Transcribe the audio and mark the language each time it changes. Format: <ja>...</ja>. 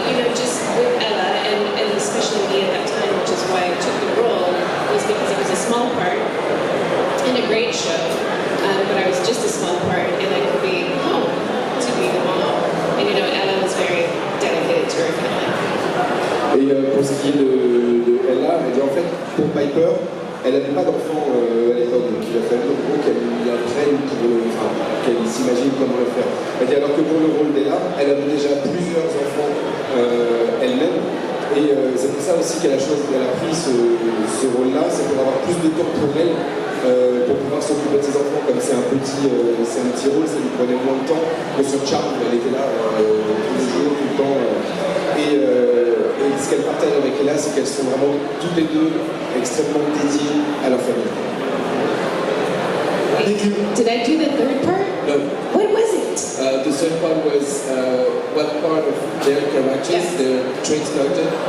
<en>Just with Ella, and especially me at that time, which is why I took the role, was because it was a small part in a great show, but I was just a small part, and I could be home to be the mom. And Ella was very dedicated to her family.</en> <fr>Et pour ce qui est de Ella, elle dit en fait, pour Piper, elle n'avait pas d'enfant à l'époque, donc il a fallu qu'elle apprenne, qu'elle s'imagine comment le faire. Elle dit alors que pour le rôle d'Ella, elle avait déjà plusieurs enfants elle-même, et c'est pour ça aussi qu'elle a pris ce rôle-là, c'est pour avoir plus de temps pour elle, pour pouvoir s'occuper de ses enfants, comme c'est un petit rôle, ça lui prenait moins de temps que sur Charm, elle était là tous les jours, tout le temps. Et ce qu'elle partage avec Ella, c'est qu'elles sont vraiment toutes les deux extrêmement dédiées à leur famille.</fr> <en>Did I do the third part? No. What was it? The third part was what part of their characters, Yes. their traits character,</en>